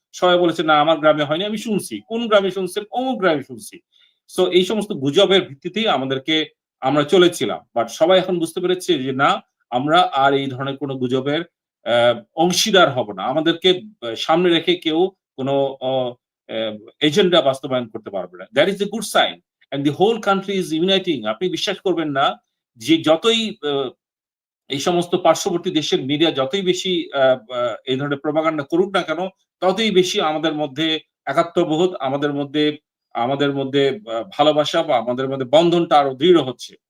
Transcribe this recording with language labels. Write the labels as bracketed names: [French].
[Bangla] সবাই বলেছে, "না, আমার গ্রামে হয়নি।" আমি শুনছি। কোন গ্রামে শুনছেন? অমুক গ্রামে শুনছি। সো এই সমস্ত গুজবের ভিত্তিতেই আমরা চলেছিলাম। বাট সবাই এখন বুঝতে পেরেছে যে না, আমরা আর এই ধরনের কোনো গুজবের অংশীদার হব না। আমাদেরকে সামনে রেখে কেউ কোনো অ অ্যা এজেন্ডা বাস্তবায়ন করতে পারবে না। [English] That is a good sign and the whole country is uniting. [Bangla] আপনি বিশ্বাস করবেন না যে যতই এই সমস্ত পার্শ্ববর্তী দেশের মিডিয়া যতই বেশি আ আ এই ধরনের প্রোপাগান্ডা করুক না কেন, ততই বেশি আমাদের মধ্যে একাত্মবোধ, আমাদের মধ্যে ভালোবাসা বা আমাদের মধ্যে বন্ধনটা আরো দৃঢ় হচ্ছে।